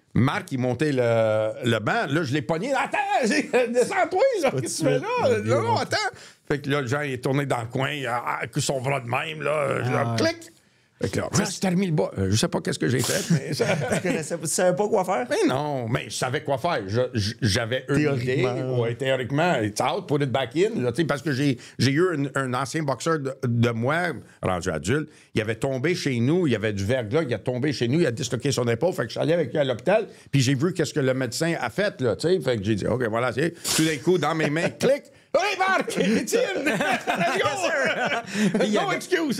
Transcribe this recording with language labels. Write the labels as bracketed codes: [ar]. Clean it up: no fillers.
[fr] Marc, il montait le banc. Là, je l'ai pogné. Attends, descends-toi, là. Qu'est-ce que tu fais là? Non, attends. Fait que là, Jean, il est tourné dans le coin, il a son bras de même, là. Clic. Fait que là, t'as remis le bas. Je sais pas qu'est-ce que j'ai fait, mais ça. Tu savais pas quoi faire? Mais non, mais je savais quoi faire. J'avais une idée. Ouais, théoriquement, [en] it's out, put it back in. [fr] Là, parce que j'ai eu un ancien boxeur de moi, rendu adulte. Il avait tombé chez nous, il y avait du verglas, il a tombé chez nous, il a disloqué son épaule. Fait que je suis allé avec lui à l'hôpital, puis j'ai vu qu'est-ce que le médecin a fait. Là, fait que j'ai dit, OK, voilà, c'est tout d'un coup, dans mes mains, clic. [en] Hey, Marc! Étienne! Let's go! No excuses!